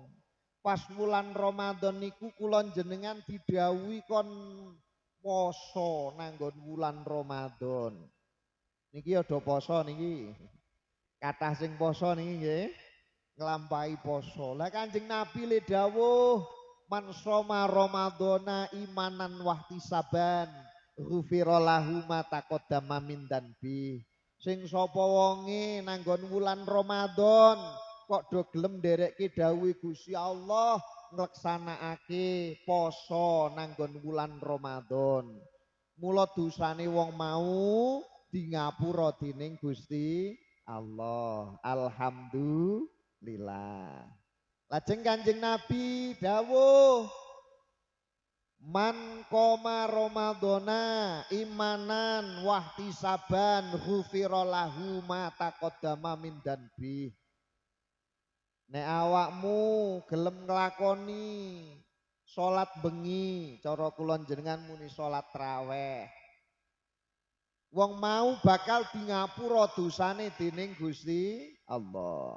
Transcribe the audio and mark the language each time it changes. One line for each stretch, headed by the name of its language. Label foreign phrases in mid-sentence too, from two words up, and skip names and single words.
Javanese: Pas wulan Ramadan niku kula jenengan didhawuhi kon poso nanggon wulan Ramadan. Niki ada poso niki. Kathah sing poso niki nggih nglampahi poso. Lah Kanjeng Nabi le dawuh
Arabic: من صام رمضان إيمانا واحتسابا غفر له ما تقدم من ذنب.
Javanese: Sing sapa wonge nanggon wulan Ramadan kok do gelem nderekke dawuhe Gusti Allah ngleksanakake poso nanggon wulan Ramadan. Mula dosane wong mau di ngapura dening Gusti Allah. Alhamdulillah. Lajeng Kanjeng Nabi dawuh
Arabic: من قام رمضان إيمانا واحتسابا غفر له ما تقدم من ذنب.
Javanese: Nek awakmu gelem nglakoni salat bengi, cara kula jenengan muni salat traweh. Wong mau bakal di ngapura dosane dening Gusti Allah.